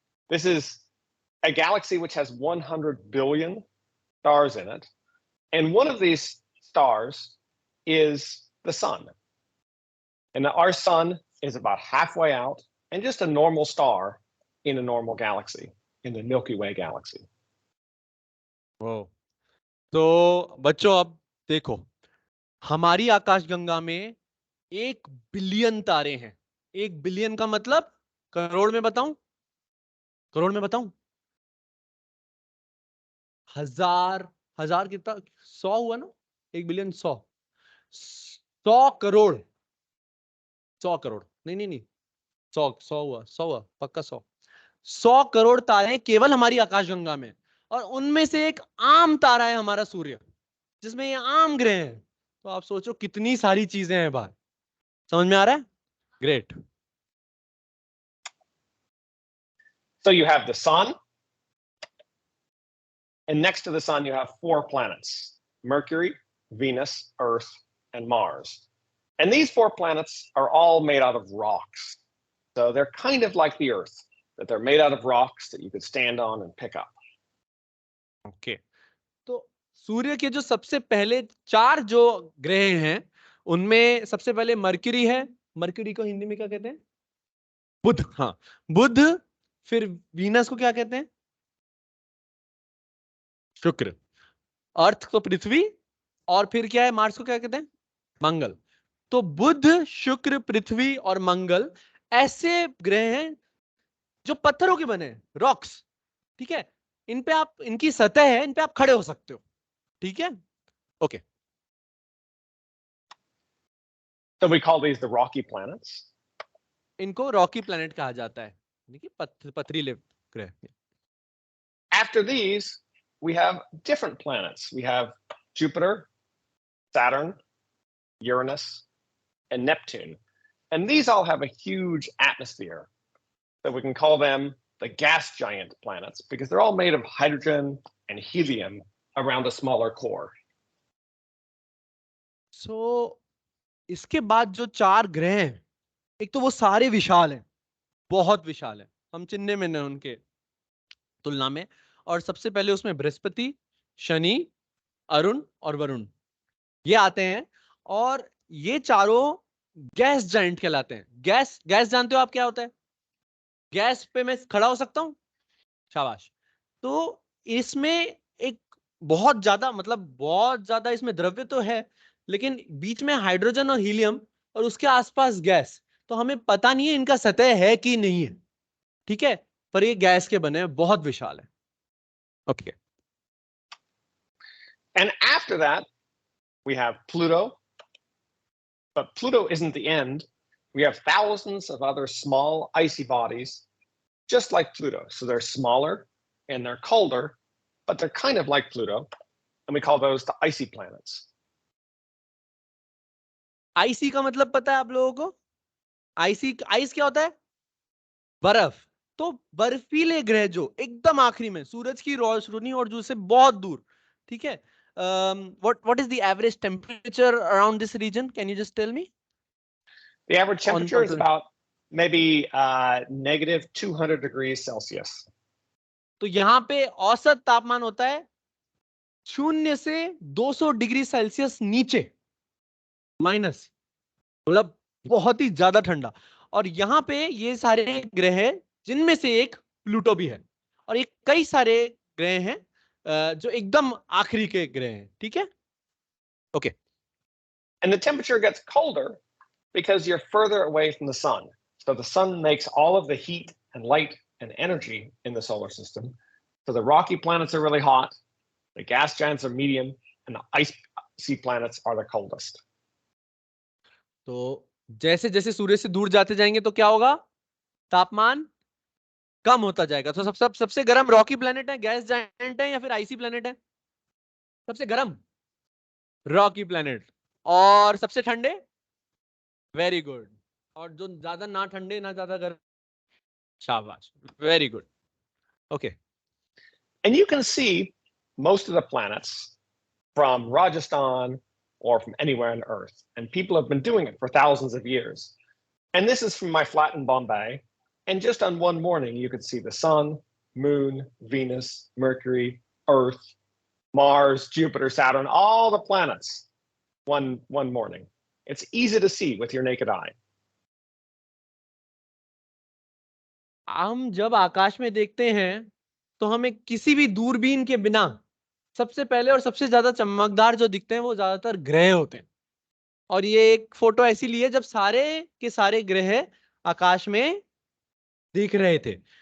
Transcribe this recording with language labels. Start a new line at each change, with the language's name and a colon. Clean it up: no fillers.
English: This is a galaxy which has 100 billion stars in it. And one of these stars is the sun. And our sun is about halfway out and just a normal star in a normal galaxy, in the Milky Way galaxy.
Hindi: ओ, तो बच्चों अब देखो, हमारी आकाश गंगा में 1 billion तारे हैं। 1 billion का मतलब करोड़ में बताऊं? करोड़ में बताऊं? हजार, हजार कितना? 100 हुआ ना? 1 बिलियन 100, 100 करोड़। 100 करोड़, नहीं नहीं नहीं, 100 हुआ पक्का। 100 करोड़ तारे हैं केवल हमारी आकाशगंगा में। और उनमें से एक आम तारा है हमारा सूर्य, जिसमें ये आम ग्रह हैं। तो आप सोचो कितनी सारी चीजें हैं बाहर। समझ में आ रहा है? Great.
English: So you have the sun, and next to the sun, you have 4 planets: Mercury, Venus, Earth, and Mars. And these 4 planets are all made out of rocks. So they're kind of like the Earth, that they're made out of rocks that you could stand on and pick up.
Hindi: Okay, तो सूर्य के जो सबसे पहले 4 जो ग्रह हैं उनमें सबसे पहले मरकरी है। मरकरी को हिंदी में क्या कहते हैं? बुध। हाँ, बुध। फिर वीनस को क्या कहते हैं? शुक्र। अर्थ को पृथ्वी। और फिर क्या है? मार्स को क्या कहते हैं? मंगल। तो बुध, शुक्र, पृथ्वी और मंगल ऐसे ग्रह हैं जो पत्थरों के बने हैं, रॉक्स, ठीक है। इन पे आप, इनकी सतह है, इन पे आप खड़े हो सकते हो, ठीक है।
English: Okay, So we call these the rocky planets.
Hindi: इनको रॉकी प्लैनेट कहा जाता है, देखिए पथरीले ग्रह।
English: after these, we have different planets. We have Jupiter, Saturn, Uranus, and Neptune. And these all have a huge atmosphere. So we can call them the gas giant planets because they're all made of hydrogen and helium around a smaller core.
Hindi: So इसके बाद जो 4 ग्रह हैं, एक तो वो सारे विशाल हैं, बहुत विशाल है, हम चिन्ह में न उनके तुलना में। और सबसे पहले उसमें बृहस्पति, शनि, अरुण और वरुण ये आते हैं। और ये चारों गैस जाइंट कहलाते हैं। गैस गैस जानते हो आप क्या होता है? गैस पे मैं खड़ा हो सकता हूं, शाबाश। तो इसमें एक बहुत ज्यादा, मतलब बहुत ज्यादा इसमें द्रव्य तो है, लेकिन बीच में हाइड्रोजन और हीलियम और उसके आसपास गैस, तो हमें पता नहीं है इनका सतह है कि नहीं है, ठीक है, पर ये गैस के बने हैं, बहुत विशाल है।
English: Okay. And after that, we have Pluto. But Pluto isn't the end. We have thousands of other small icy bodies, just like Pluto. So they're smaller and they're colder, but they're kind of like Pluto. And we call those the icy planets.
Hindi: IC का मतलब पता है आप लोगों को? IC, ice क्या होता है? बर्फ। तो बर्फीले ग्रह जो एकदम आखिरी में सूरज की रोशनी और जू से बहुत दूर, ठीक है।
English: what is the average temperature around this region? Can you just tell me? The average temperature is about maybe negative 200 degrees Celsius.
Hindi: तो यहाँ पे औसत तापमान होता है 0 से 200 डिग्री सेल्सियस नीचे, माइनस, मतलब बहुत ही ज्यादा ठंडा। और यहाँ पे ये सारे ग्रह हैं, जिनमें से एक प्लूटो भी है, और एक कई सारे ग्रह हैं जो एकदम आखिरी के ग्रह हैं, ठीक है।
English: Okay. And the temperature gets colder because you're further away from the sun. So the sun makes all of the heat and light and energy in the solar system. So the rocky planets are really hot, the gas giants are medium, and the icy planets are the coldest.
Hindi: तो जैसे जैसे सूर्य से दूर जाते जाएंगे तो क्या होगा? तापमान कम होता जाएगा। तो सबसे गर्म रॉकी प्लेनेट है, गैस जायंट है, या फिर आईसी प्लेनेट है? सबसे गर्म रॉकी प्लेनेट। और सबसे ठंडे?
English: Very good.
Hindi: और जो ज्यादा ना ठंडे ना ज्यादा गर्म? शाबाश,
English: Very good. Okay. And you can see most of the planets from Rajasthan or from anywhere on Earth. And people have been doing it for thousands of years. And this is from my flat in Bombay. And just on one morning, you could see the sun, moon, Venus, Mercury, Earth, Mars, Jupiter, Saturn, all the planets one morning. It's easy to see with your naked eye.
Hindi: हम जब आकाश में देखते हैं तो हमें किसी भी दूरबीन के बिना सबसे पहले और सबसे ज्यादा चमकदार जो दिखते हैं वो ज्यादातर ग्रह होते हैं। और ये एक फोटो ऐसी ली है जब सारे के सारे ग्रह आकाश में दिख रहे थे।